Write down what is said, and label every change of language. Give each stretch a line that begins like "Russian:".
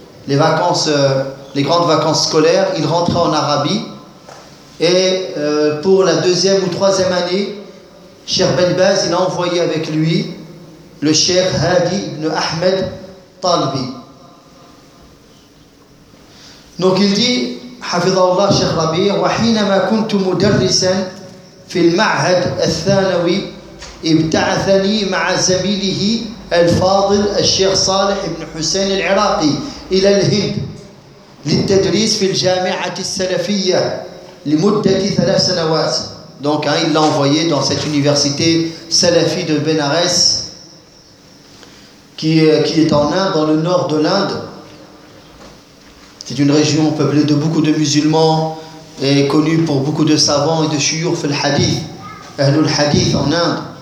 French: Les vacances, les grandes vacances scolaires, il rentrait en Arabie. Et pour la deuxième ou troisième année, Cheikh Ben Baz, il a envoyé avec lui le Cheikh Hadi ibn Ahmed Talbi. Donc il dit,
Arabic: Hafidhahullah Cheikh Rabi, وَحِينَمَا كُنْتُ مُدَرِّسًا فِي الْمَعْهَدِ الثَّانَوِي ابْتَعَثَنِي مَعَ زَمِيلِهِ الْفَاضِلِ الشَّيْخ صَالِحِ ibn Hussein al-Iraqi إِلَى الْهِنْدِ لِلْتَدْرِيسِ فِي الْجَامِعَةِ السَّلَفِيَّةِ لِمُدَّةِ 3 سنوات.
French: Donc hein, il l'a envoyé dans cette université salafie de Benares qui est en Inde, dans le nord de l'Inde. C'est une région peuplée de beaucoup de musulmans et connue pour beaucoup de savants et de shuyukh fil hadith, ahlul hadith en Inde.